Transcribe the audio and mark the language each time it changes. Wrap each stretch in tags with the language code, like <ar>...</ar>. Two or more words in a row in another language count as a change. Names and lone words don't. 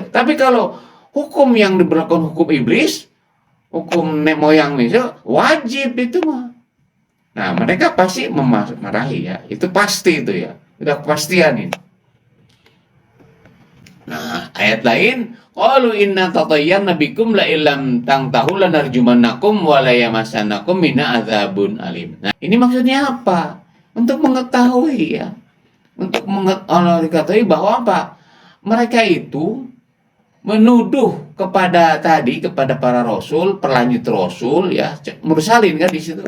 <id>Tapi kalau hukum yang diberlakukan hukum iblis, hukum nenek moyang itu, wajib itu mah. Nah, mereka pasti memarahi, ya. Itu pasti itu, ya. Udah kepastian ini. Nah, ayat lain,</id> <ar>قالوا إنا تطيرنا بكم لئن لم تنتهوا لنرجمنكم وليمسنكم منا عذاب أليم.</ar> <id>Nah, ini maksudnya apa? Untuk mengetahui, ya. Untuk mengetahui bahwa apa? Mereka itu menuduh kepada para rasul, perlanjut rasul, ya, mursalin kan di situ.</id>